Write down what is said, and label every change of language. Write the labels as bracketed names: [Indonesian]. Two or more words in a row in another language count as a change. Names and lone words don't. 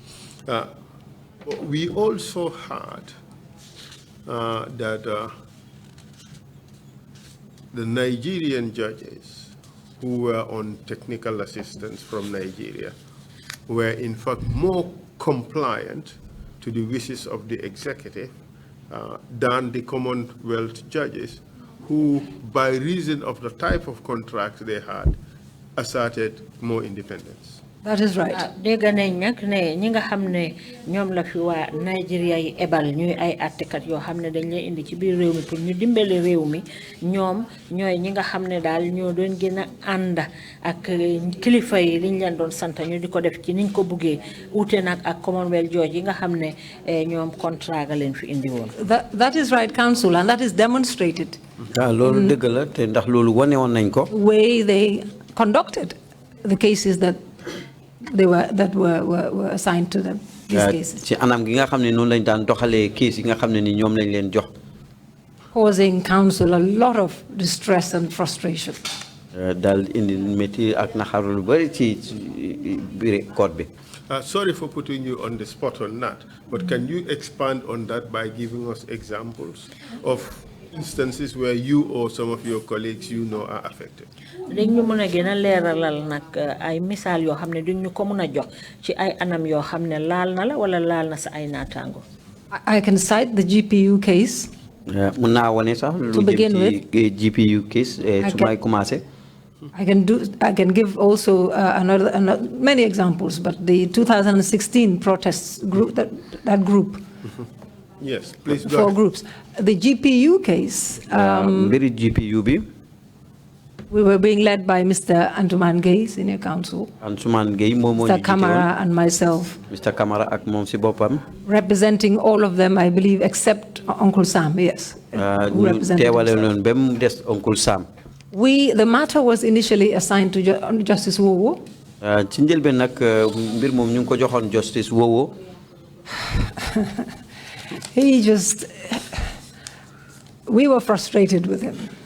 [English] We also heard that the Nigerian judges who were on technical assistance from Nigeria were in fact more compliant to the wishes of the executive than the Commonwealth judges who, by reason of the type of contracts they had, asserted more independence. That is right. [Wolof] dégg nañ nag ne ñi nga xam ne ñoom la fi waa Nigeria yi ebal ñuy ay attekat yoo xam ne dañ leen indi ci biir réew mi pour ñu dimbale réew mi ñoom ñooy ñi nga xam ne daal ñoo doon gën a ànd ak kilifa yi liñ leen doon sant ñu di ko def ci niñ ko buggee uute nag ak [English] Commonwealth judge [Wolof] yi nga xam ne ñoom contrat ga leen fi indi woon. [English] That is right, Council, and that is demonstrated. [Wolof] loolu dëgg la te ndax loolu wane woon nañ ko. [English] Way they conducted the cases that were assigned to them. These cases. [Wolof] ci anam gi nga xam ne noonu lañ daan doxalee case yi nga xam ne ni ñoom lañ leen jox. [English] Causing council a lot of distress and frustration. [Wolof] daal indi métti ak naxaru lu bari ci biir court bi. [English] Sorry for putting you on the spot on that, but can you expand on that by giving us examples of instances where you or some of your colleagues you know are affected? [Wolof] Dañu mëna gëna léralal nak ay misal yo xamné duñu ko mëna jox ci ay anam yo xamné laal na la wala laal na sa ay natango. [English] I can cite the GPU case. [Wolof] Mëna woné sax lu jëm ci GPU case su may commencer. [English] I can give also many examples, but the 2016 protests group, that group. Yes, please go 4 ahead. groups. The GPU case, [Wolof] very GPU bi. [English] We were being led by Mr. Antuman Gay, Senior Counsel, Mr. Kamara and myself. Mr. [Wolof] Kamara ak mom ci bopam. [English] Representing all of them, I believe, except Uncle Sam, yes. Who represented himself. Uncle Sam. The matter was initially assigned to Justice Wowo. Justice Wowo. We were frustrated with him.